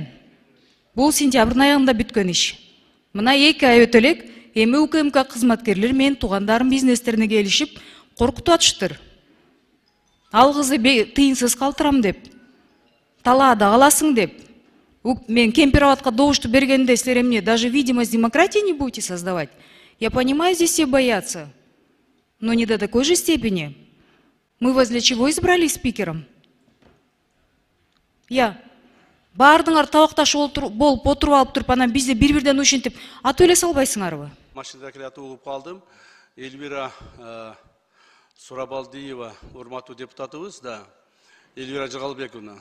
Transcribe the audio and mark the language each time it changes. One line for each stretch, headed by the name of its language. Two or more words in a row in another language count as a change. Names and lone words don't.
Kyrgyz: Бул сентябрдын аягында бүткөн иш. Мына 2 ай өтө элек, эми УКМК кызматкерлери менин туугандарым бизнестерине келишип, коркутуп атыштыр. Ал кызды тыйынсыз калтырам деп, талаада каласың деп. Мен Кемпироватка добушту бергенде силер эмне
Russian: даже видимость демократии не будете создавать? Я понимаю, здесь все боятся, но не до такой же степени. Мы вас для чего избрали спикером?
Kyrgyz: Бардыңар табакташып болуп отуруп алып туруп, анан бизде бир-бирден ушинтип атып эле салбайсыңарбы? Машинада келатып угуп калдым. Эльвира Сурабалдиева, урматтуу депутатыбыз да, Эльвира Жыгалбековна.